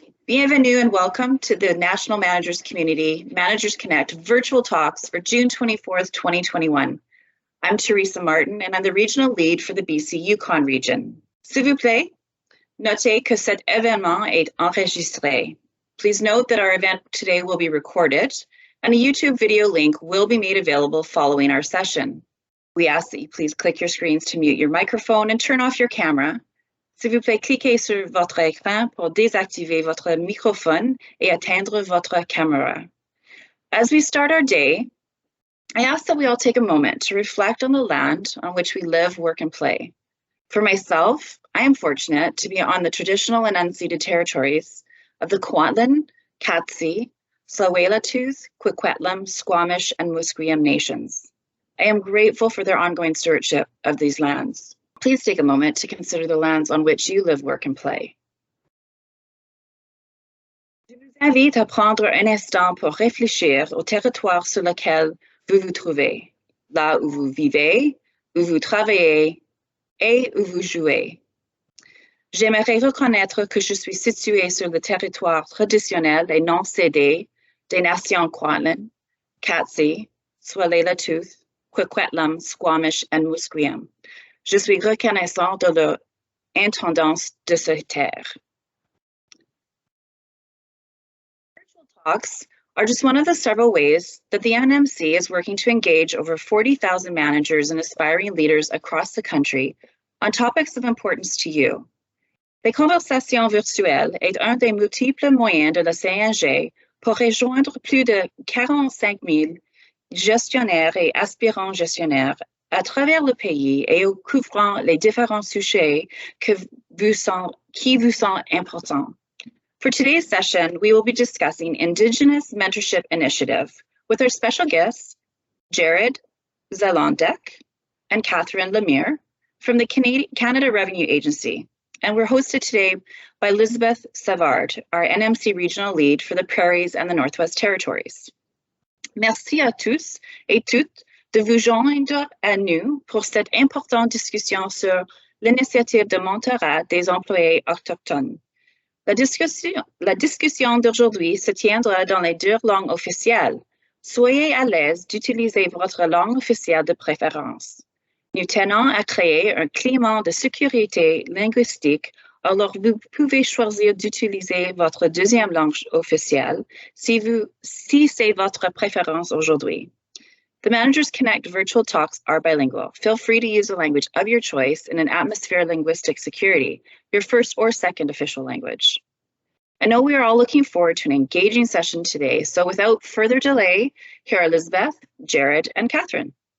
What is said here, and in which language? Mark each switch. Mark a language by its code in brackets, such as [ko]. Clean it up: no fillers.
[fr] Bienvenue [en] and welcome to the National Managers Community Managers Connect virtual talks for June 24th, 2021. I'm Teresa Martin and I'm the regional lead for the BC Yukon region. [fr] S'il vous plaît, notez que cet événement est enregistré. [en] Please note that our event today will be recorded and a YouTube video link will be made available following our session. We ask that you please click your screens to mute your microphone and turn off your camera. [fr] S'il vous plaît, cliquez sur votre écran pour désactiver votre microphone et éteindre votre caméra. [en] As we start our day, I ask that we all take a moment to reflect on the land on which we live, work, and play. For myself, I am fortunate to be on the traditional and unceded territories of the Kwantlen, Katsi, Tsleil-Waututh, Coquitlam, Squamish, and Musqueam nations. I am grateful for their ongoing stewardship of these lands. Please take a moment to consider the lands on which you live, work, and play. [fr] Je vous invite à prendre un instant pour réfléchir au territoire sur lequel vous vous trouvez, là où vous vivez, où vous travaillez et où vous jouez. J'aimerais reconnaître que je suis située sur le territoire traditionnel et non cédé des nations Kwantlen, Katsi, Tsleil-Waututh, Coquitlam, Squamish, [en] and [fr] Musqueam. Je suis reconnaissant de leur intendance de ces terres. [en] Virtual talks are just one of the several ways that the NMC is working to engage over 40,000 managers and aspiring leaders across the country on topics of importance to you. [fr] Les conversations virtuelles est un des multiples moyens de la CNG pour rejoindre plus de 45 000 gestionnaires et aspirants gestionnaires à travers le pays et couvrant les différents sujets qui vous sont importants. [en] For today's session, we will be discussing Indigenous Mentorship Initiative with our special guests, Jared Zolondek and Catherine Lemire from the Canada Revenue Agency. And we're hosted today by Lisbeth Savard, our NMC Regional Lead for the Prairies and the Northwest Territories. [fr] Merci à tous et toutes de vous joindre à nous pour cette importante discussion sur l'initiative de mentorat des employés autochtones. La discussion d'aujourd'hui se tiendra dans les deux langues officielles. Soyez à l'aise d'utiliser votre langue officielle de préférence. Nous tenons à créer un climat de sécurité linguistique, alors vous pouvez choisir d'utiliser votre deuxième langue officielle si c'est votre préférence aujourd'hui. [en] The Managers Connect virtual talks are bilingual. Feel free to use a language of your choice in an atmosphere of linguistic security, your first or second official language. I know we are all looking forward to an engaging session today, so without further delay, here are Lisbeth, Jared, and Catherine.